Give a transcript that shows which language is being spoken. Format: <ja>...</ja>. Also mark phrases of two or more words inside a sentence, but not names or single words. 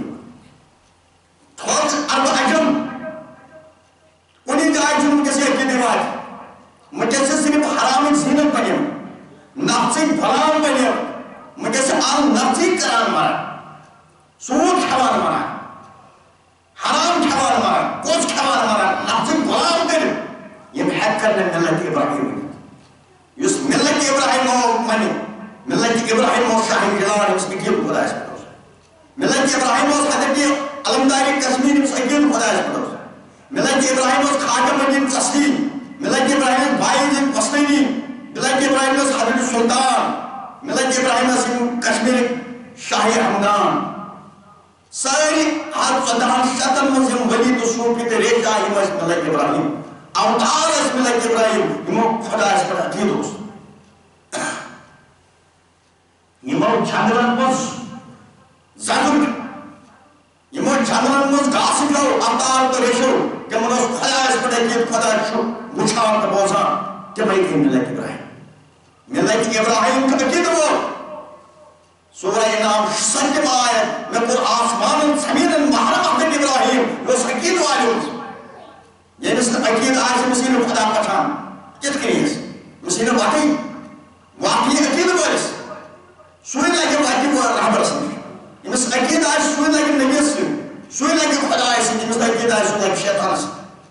<ks>یِوان تھوٚد اربہٕ اجم کُنہِ جایہِ چھُنہٕ وٕنکٮ۪س یہِ عقیٖدٕ یِوان وٕنکٮ۪س چھِ صرف حرامٕچ زیٖنت بنیمٕژ نفژٕکۍ غلام بنیمٕتۍ وٕنکٮ۪س چھِ اَل نفژٕے کران مران سوٗد کھٮ۪وان مران حرام کھٮ۪وان مران پوٚژھ کھٮ۪وان مران نفژٕکۍ غلام کٔرِتھ یِم ہٮ۪کَن نہٕ مِلت ابراہیم ؤنِتھ یُس مِلت ابراہیم مَنہِ مِلت ابراہیم اوس شاہ جلال أمِس عقیٖدٕ خۄدایس پٮ۪ٹھ اوس مِلت ابراہیم اوس حضرت علمدارِ کشمیٖر أمِس عقیٖدٕ خۄدایس پٮ۪ٹھ اوس مِلت ابراہیم اوس خاتم الدین چشتی مِلت ابراہیم باعزیٖد قسطینی مِلت ابراہیم اوس حضرت سلطان مِلت ابراہیم اوس یِم کشمیٖرٕکۍ شاہ ہمدان سٲری 1400 منٛز یِم ؤلی تہٕ صوٗفی تہٕ ریشا یِم ٲسۍ مِلت ابراہیم اوتار ٲسۍ مِلت ابراہیم یِمو خۄدایس پٮ۪ٹھ عقیٖدٕ اوس یِمو جنگلن منٛز زنٛگُر یِمو جنگلن منٛز گاسہٕ کھیوٚو اوتار تہٕ ریشو تِمن اوس خۄدایس پٮ۪ٹھ عقیٖدٕ خۄدا چھُ وٕچھان تہٕ بوزان تِمے گٔے مِلت ابراہیم چھُ عقیٖدٕ وول سورہ نام 7 آیت مےٚ کوٚر آسمانن زمیٖنن محرم حضرت ابراہیم یہِ اوس عقیٖدٕ والیوٚمُت ییٚمِس نہٕ عقیٖدٕ آسہِ أمِس یی نہٕ خۄدا پہچان کِتھ کٔنۍ أسۍ أمِس یی نہٕ وَتھٕے وَتھ یی عقیٖدٕ وٲلِس سُے لگہِ وَتہِ رہبرس نِش ییٚمِس عقیٖدٕ آسہِ سُے لگہِ نبیَس سۭتۍ سُے لگہِ خۄدایس سۭتۍ ییٚمِس نہٕ عقیٖدٕ آسہِ سُہ لگہِ شیطانس سۭتۍ</ks>